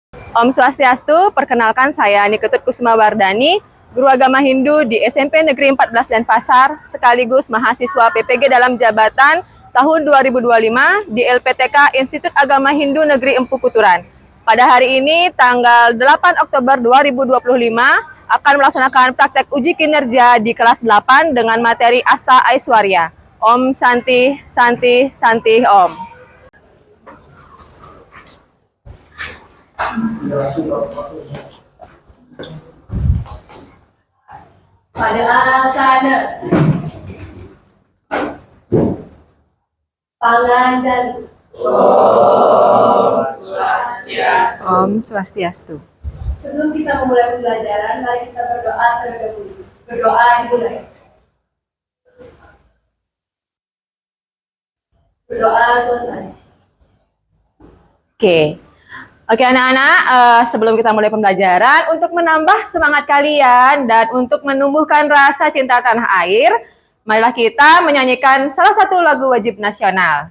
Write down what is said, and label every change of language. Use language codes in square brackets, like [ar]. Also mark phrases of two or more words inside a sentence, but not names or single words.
[id] Om Swastiastu, perkenalkan saya Niketut Kusuma Wardani, Guru Agama Hindu di SMP Negeri 14 Denpasar, sekaligus mahasiswa PPG dalam jabatan tahun 2025 di LPTK Institut Agama Hindu Negeri Empu Kuturan. Pada hari ini, tanggal 8 Oktober 2025, akan melaksanakan praktek uji kinerja di kelas 8 dengan materi Asta Aiswarya. [sa] Om Santi, Santi, Santi Om. Pada asana panganjali. Om Swastiastu. [id] Sebelum kita memulai pembelajaran, mari kita berdoa terlebih dahulu. Berdoa dimulai. Berdoa selesai. Oke anak-anak, sebelum kita mulai pembelajaran, untuk menambah semangat kalian dan untuk menumbuhkan rasa cinta tanah air, marilah kita menyanyikan salah satu lagu wajib nasional.